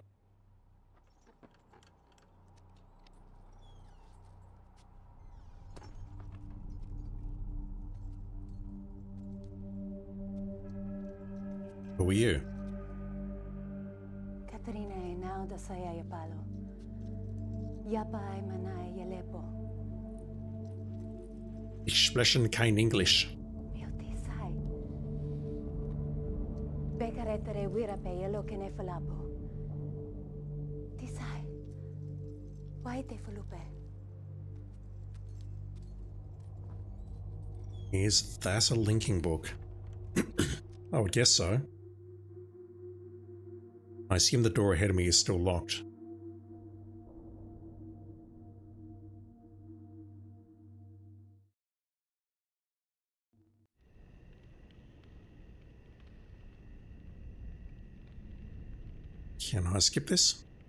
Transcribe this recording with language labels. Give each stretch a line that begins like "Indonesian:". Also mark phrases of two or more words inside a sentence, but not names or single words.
English: Who are you? Katrina e now da saya palo. Yapa ay manay yalepo.
German: Ich spreche kein English. Bekaretere wira pe yelo kene falapo. Tisai. Why te fulupe?
English: Is that a linking book? I would guess so. I assume the door ahead of me is still locked. Can I skip this?